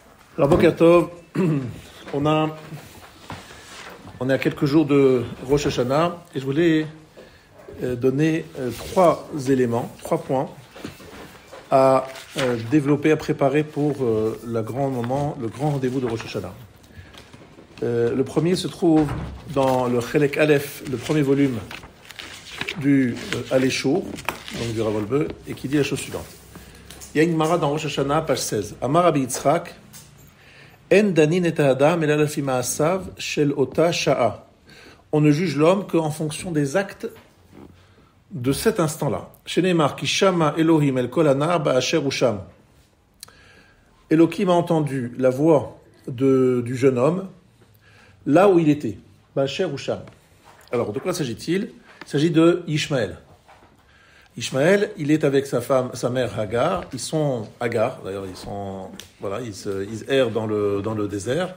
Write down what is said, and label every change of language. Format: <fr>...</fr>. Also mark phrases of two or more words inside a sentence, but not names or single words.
<fr>Alors,</fr> <he>בוקר טוב,</he> <fr>on est à quelques jours de Rosh Hashanah et je voulais donner trois points à développer, à préparer pour le grand rendez-vous de Rosh Hashanah. Le premier se trouve dans le</fr> <he>חלק א,</he> <fr>le premier volume du Aléchour, donc du Rav Wolbe, et qui dit la chose suivante. Il y a une Gemara dans Rosh Hashanah, page 16.</fr> <he>אמר רבי יצחק אין דנין את האדם אלא לפי מעשיו של אותה שעה.</he> <fr>On ne juge l'homme qu'en fonction des actes de cet instant-là.</fr> <he>שנאמר כי שמע אלהים אל קול הנער באשר הוא שם.</he> <fr>Elohim a entendu la voix du jeune homme là où il était.</fr> <he>באשר הוא שם.</he> <fr>Alors, de quoi s'agit-il? Il s'agit de Ishmaël. Ishmaël, il est avec sa mère Hagar. Ils sont Hagar, d'ailleurs, ils errent dans le désert.</fr>